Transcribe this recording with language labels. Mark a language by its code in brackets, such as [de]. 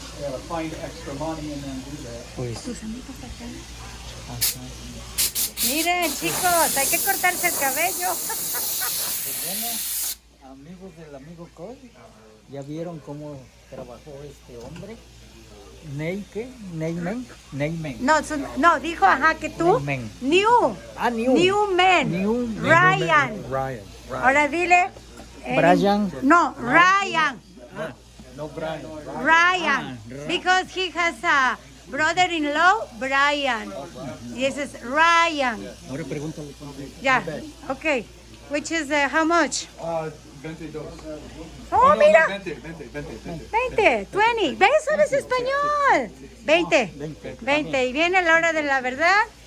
[en] gotta find extra money and then do that. [es] Pues Tus amigos acá. Miren, chicos, hay que cortarse el cabello. Pues bueno, amigos del amigo Coy, ya vieron cómo trabajó este hombre. Neymen. No, dijo, ajá, que tú. Neymen. [en] New. Ah, New man. Ryan. Ryan. [es] Ahora dile. Brian. No, Ryan. No, Brian. Ryan. [en] Because he has a brother-in-law, Brian. This is Ryan. [es] Ahora pregúntale cuánto. [en] Yeah, okay. Which is how much? 22. [es] Oh, mira. 20. 20, 20. ¿Ves? ¿Sabes español? 20. 20. Y viene la hora de la verdad.